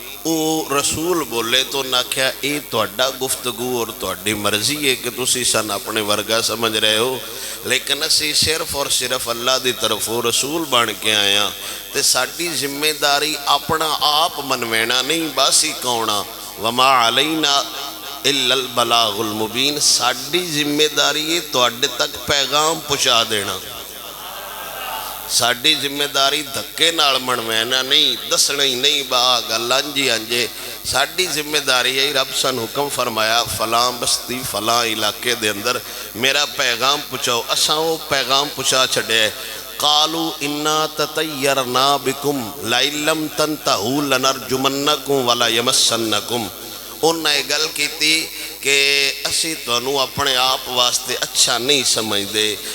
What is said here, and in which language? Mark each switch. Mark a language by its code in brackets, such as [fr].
[pa] او رسول بولے تو نہ کیا اے تواڈا گفتگو اور تواڈی مرضی ہے کہ تسی سن اپنے ورگا سمجھ رہے ہو، لیکن اسی صرف اور صرف اللہ دی طرف رسول بن کے آیا تے ساڈی ذمہ داری اپنا آپ منوینا نہیں باسی کونا. [ar] وما علینا الا البلاغ المبین، [pa] ساڈی ذمہ داری ہے تواڈے تک پیغام پہنچا دینا. ساڈی ذمہ داری دھکے نال منوانا نہیں، دسنا ہی نہیں با گل انجی انجے. ساڈی ذمہ داری ہے رب سن حکم فرمایا فلاں بستی فلاں علاقے دے اندر میرا پیغام پہنچاؤ. اساں وہ پیغام پہنچا چھڈیا ہے. [ar] قالوا انا تطیرنا بکم لئن لم تنتہوا لنرجمنکم ولا یمسنکم. [pa] انہاں یہ گل کیتی کہ اسی تانوں اپنے آپ واسطے اچھا نہیں سمجھدے.